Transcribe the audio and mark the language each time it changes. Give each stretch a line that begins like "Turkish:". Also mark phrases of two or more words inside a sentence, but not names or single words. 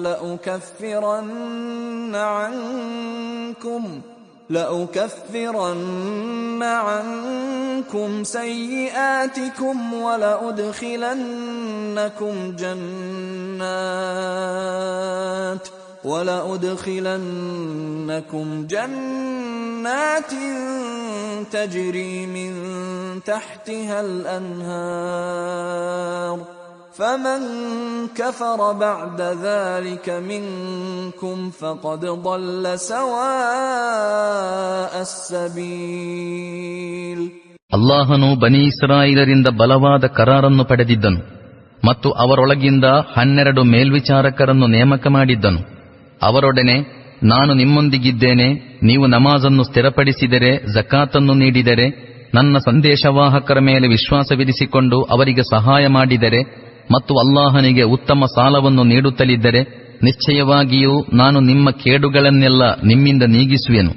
Arabic: لأكفرن عنكم سيئاتكم ولأدخلنكم جنات تجري من تحتها الأنهار فمن كفر بعد ذلك منكم فقد ضل سواء السبيل.
Kannada: ಅಲ್ಲಾಹನು ಬನಿ ಇಸ್ರಾಯೇಲರಿಂದ ಬಲವಾದ ಕರಾರನ್ನು ಪಡೆದಿದ್ದನು ಮತ್ತು ಅವರೊಳಗಿಂದ 12 ಮೇಲ್ವಿಚಾರಕರನ್ನು ನೇಮಕ ಮಾಡಿದ್ದನು. ಅವರೊಡನೆ, ನಾನು ನಿಮ್ಮೊಂದಿಗಿದ್ದೇನೆ, ನೀವು ನಮಾಜನ್ನು ಸ್ಥಿರಪಡಿಸಿದರೆ, ಜಕಾತನ್ನು ನೀಡಿದರೆ, ನನ್ನ ಸಂದೇಶವಾಹಕರ ಮೇಲೆ ವಿಶ್ವಾಸವಿರಿಸಿಕೊಂಡು ಅವರಿಗೆ ಸಹಾಯ ಮಾಡಿದರೆ ಮತ್ತು ಅಲ್ಲಾಹನಿಗೆ ಉತ್ತಮ ಸಾಲವನ್ನು ನೀಡುತ್ತಲಿದ್ದರೆ, ನಿಶ್ಚಯವಾಗಿಯೂ ನಾನು ನಿಮ್ಮ ಕೇಡುಗಳನ್ನೆಲ್ಲ ನಿಮ್ಮಿಂದ ನೀಗಿಸುವೆನು.